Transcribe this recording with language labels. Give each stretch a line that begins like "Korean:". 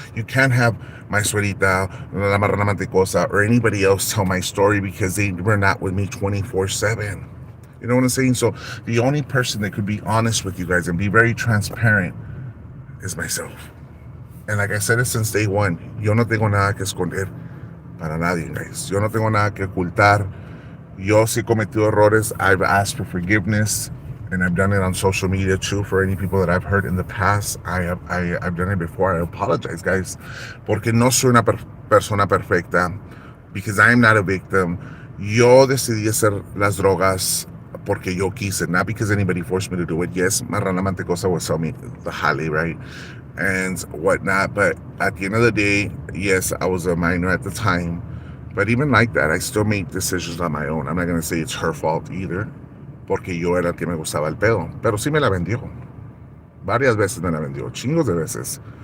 English: You can't have my Suegrita, La Marrana Mantecosa, or anybody else tell my story because they were not with me 24/7. You know what I'm saying? So the only person that could be honest with you guys and be very transparent is myself. And like I said it since day one,
Spanish: yo no tengo nada que esconder para nadie,
English: guys.
Spanish: Yo no tengo nada que ocultar. Yo sí he cometido errores.
English: I've asked for forgiveness, and I've done it on social media too. For any people that I've hurt in the past, I've done it before. I apologize, guys,
Spanish: porque no soy una persona perfecta.
English: Because I am not a victim.
Spanish: Yo decidí hacer las drogas porque yo quise,
English: not because anybody forced me to do it. Yes, Marrana Mantecosa will sell me the Holly, right? And whatnot. But at the end of the day, yes, I was a minor at the time. But even like that, I still made decisions on my own. I'm not going to say it's her fault either,
Spanish: porque yo era el que me gustaba el pedo. Pero sí me la vendió. Varias veces me la vendió, chingos de veces.